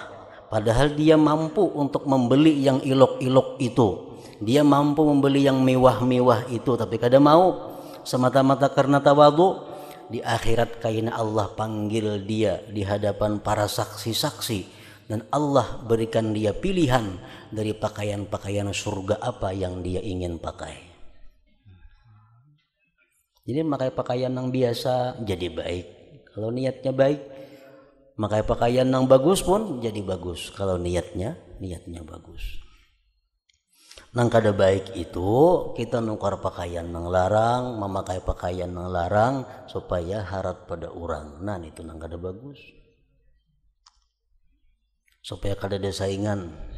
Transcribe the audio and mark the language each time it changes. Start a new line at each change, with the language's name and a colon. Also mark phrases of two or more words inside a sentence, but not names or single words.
Indonesian: padahal dia mampu untuk membeli yang elok-elok itu, dia mampu membeli yang mewah-mewah itu, tapi kada mau semata-mata karena tawadhu, di akhirat kaina Allah panggil dia di hadapan para saksi-saksi, dan Allah berikan dia pilihan dari pakaian-pakaian surga apa yang dia ingin pakai. Jadi pakai pakaian yang biasa jadi baik kalau niatnya baik, pakai pakaian yang bagus pun jadi bagus kalau niatnya bagus.
Banjar: Nang kada baik itu kita nukar pakaian yang larang, memakai pakaian yang larang supaya harap pada orang. Nah itu nang kada bagus. Supaya kada ada saingan.